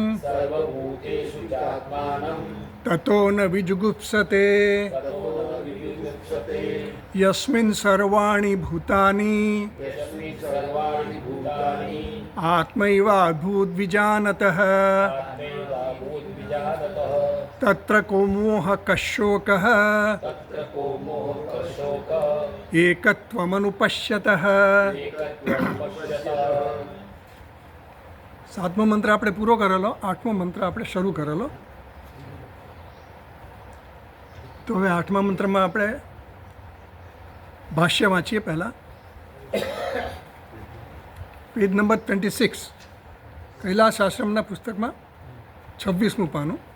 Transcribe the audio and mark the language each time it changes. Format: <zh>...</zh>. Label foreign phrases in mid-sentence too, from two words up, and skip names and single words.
<sa>ततो न विजुगुप्सते यस्मिन् सर्वाणि भूतानि आत्मैवाभूद्विजानतः तत्र को मोहः कश्शोकः एकत्वमनुपश्यतः।</sa> <gu>સાતમો મંત્ર આપણે પૂરો કરેલો, આઠમો મંત્ર આપણે શરૂ કરેલો. તો હવે આઠમા મંત્રમાં આપણે ભાષ્ય વાંચીએ. પહેલાં પેજ નંબર 26 કૈલાસ આશ્રમના પુસ્તકમાં 26મું પાનું.</gu>